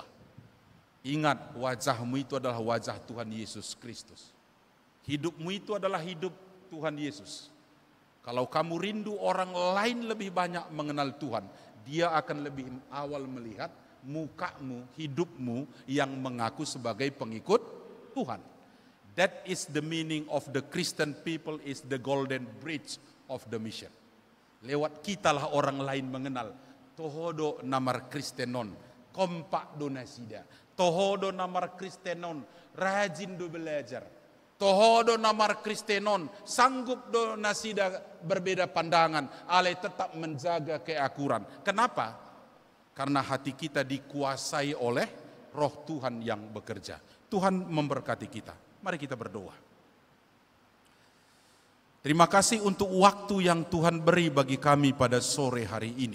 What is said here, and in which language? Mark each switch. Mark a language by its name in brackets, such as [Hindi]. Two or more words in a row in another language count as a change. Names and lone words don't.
[Indonesian] Ingat, wajahmu itu adalah wajah Tuhan Yesus Kristus. Hidupmu itu adalah hidup Tuhan Yesus. Kalau kamu rindu orang lain lebih banyak mengenal Tuhan, dia akan lebih awal melihat mukamu, hidupmu yang mengaku sebagai pengikut Tuhan. [English] That is the meaning of the Christian people, is the golden bridge of the mission. [Indonesian] Lewat kitalah orang lain mengenal. [Batak Toba] Tohodo namar Kristenon, kompak do nasida. Tohodo namar Kristenon, rajin do belajar. Tohodo namar Kristenon, sanggup do nasida [Indonesian] berbeda pandangan, [Batak Toba] ale [Indonesian] tetap menjaga keakuran. Kenapa? karena hati kita dikuasai oleh Roh Tuhan yang bekerja. Tuhan memberkati kita. Mari kita berdoa. Terima kasih untuk waktu yang Tuhan beri bagi kami pada sore hari ini.